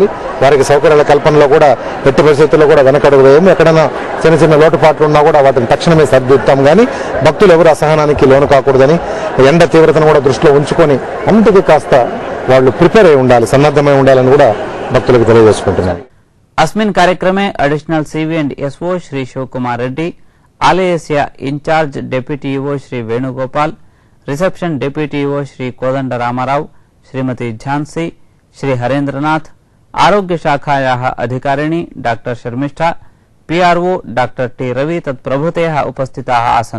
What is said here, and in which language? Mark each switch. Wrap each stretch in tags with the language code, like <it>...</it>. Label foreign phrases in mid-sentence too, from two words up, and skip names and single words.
<te>వారికి సౌకర్యాల కల్పనలో కూడా ఎట్టి పరిస్థితుల్లో కూడా వెనకడుగు వేయము. ఎక్కడైనా చిన్న చిన్న లోటుపాట్లు ఉన్నా కూడా వాటిని తక్షణమే సర్దిద్దాం. కానీ భక్తులు ఎవరు అసహనానికి లోను కాకూడదని, ఎండ తీవ్రతను కూడా దృష్టిలో ఉంచుకొని అన్నిటికీ కాస్త వాళ్ళు ప్రిపేర్ అయి ఉండాలి, సన్నద్ధమై ఉండాలని కూడా భక్తులకు తెలియజేసుకుంటున్నారు.</te> <sa>अस्मिन् कार्यक्रमे</sa> <en>Additional CV and SO</en> <sa>श्री शिवकुमार रेड्डी, आलयस्य</sa> <en>In-charge Deputy EO</en> <sa>श्री वेणुगोपाल,</sa> <en>Reception Deputy EO</en> <sa>श्री कोदंड रामाराव, श्रीमती झांसी, श्री हरेन्द्रनाथ, आरोग्य शाखायाः अधिकारिणी डॉक्टर शर्मिष्ठा,</sa> <en>PRO Doctor</en> <sa>टी रवि तत्प्रभृतयः उपस्थिताः आसन्.</sa>